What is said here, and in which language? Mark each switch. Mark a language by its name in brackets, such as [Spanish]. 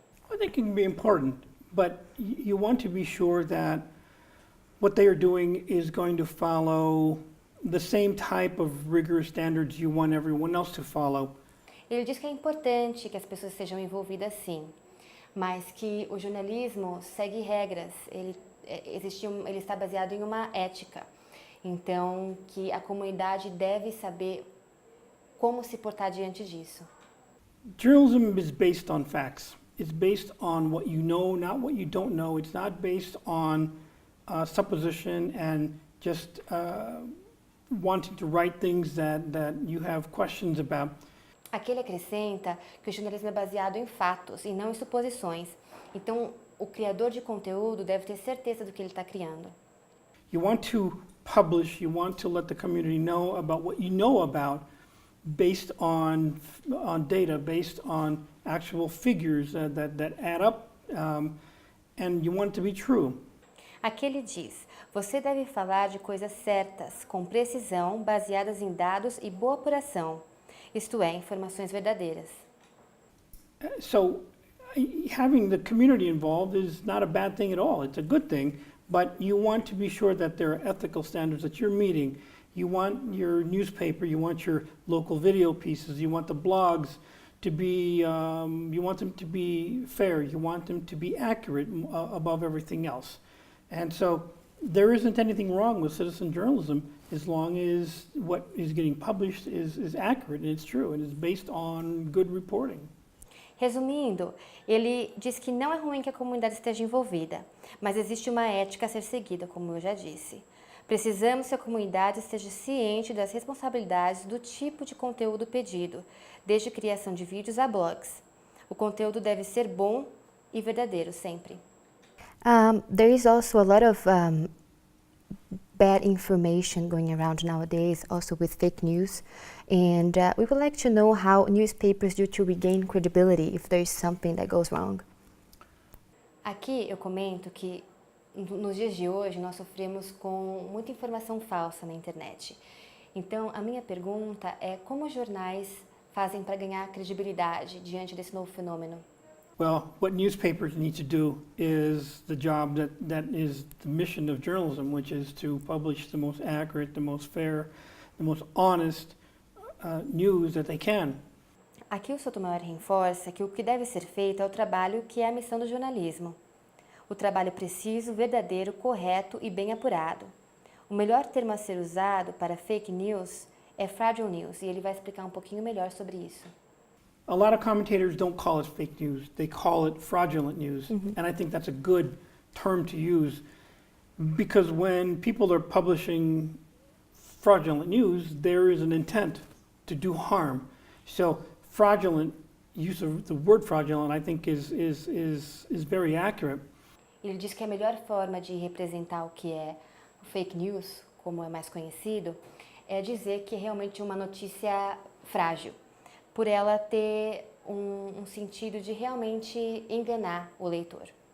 [English] I think it can be important, but you want to be sure that what they are doing is going to follow the same type of rigorous standards you want everyone else to follow. [Portuguese] Ele diz que é importante que as pessoas sejam envolvidas sim, mas que o jornalismo segue regras, ele está baseado em uma ética. Então, que a comunidade deve saber como se portar diante disso. [English] Journalism is based on facts. It's based on what you know, not what you don't know. It's not based on supposition and just wanting to write things that you have questions about. [Portuguese] Aqui ele acrescenta que o jornalismo é baseado em fatos e não em suposições. Então, o criador de conteúdo deve ter certeza do que ele está criando. [English] You want to publish, you want to let the community know about what you know about based on data, based on actual figures that add up, and you want it to be true. [Portuguese] Aqui ele diz, você deve falar de coisas certas, com precisão, baseadas em dados e boa apuração, isto é, informações verdadeiras. [English] So having the community involved is not a bad thing at all. It's a good thing, but you want to be sure that there are ethical standards that you're meeting. You want your newspaper, you want your local video pieces, you want the blogs to be, you want them to be fair, you want them to be accurate above everything else. And so there isn't anything wrong with citizen journalism as long as what is getting published is accurate and it's true and is based on good reporting. [Portuguese] Resumindo, ele diz que não é ruim que a comunidade esteja envolvida, mas existe uma ética a ser seguida, como eu já disse. Precisamos que a comunidade esteja ciente das responsabilidades do tipo de conteúdo pedido, desde criação de vídeos a blogs. O conteúdo deve ser bom e verdadeiro sempre. [English] There is also a lot of bad information going around nowadays, also with fake news. And we would like to know how newspapers do to regain credibility if there is something that goes wrong. [Portuguese] Aqui eu comento que nos dias de hoje nós sofremos com muita informação falsa na internet. Então a minha pergunta é como os jornais fazem para ganhar credibilidade diante desse novo fenômeno? [English] Well, what newspapers need to do is the job that is the mission of journalism, which is to publish the most accurate, the most fair, the most honest news that they can. [Portuguese] Aqui o Sotomayor reforça que o que deve ser feito é o trabalho que é a missão do jornalismo. O trabalho preciso, verdadeiro, correto e bem apurado. O melhor termo a ser usado para fake news é fragile news, e ele vai explicar um pouquinho melhor sobre isso. [English] A lot of commentators don't call it fake news, they call it fraudulent news. And I think that's a good term to use because when people are publishing fraudulent news, there is an intent to do harm. So fraudulent, use of the word fraudulent, I think is very accurate. [Portuguese] Ele diz que a melhor forma de representar o que é o fake news, como é mais conhecido, é dizer que é realmente uma notícia frágil, por ela ter um sentido de realmente enganar o leitor.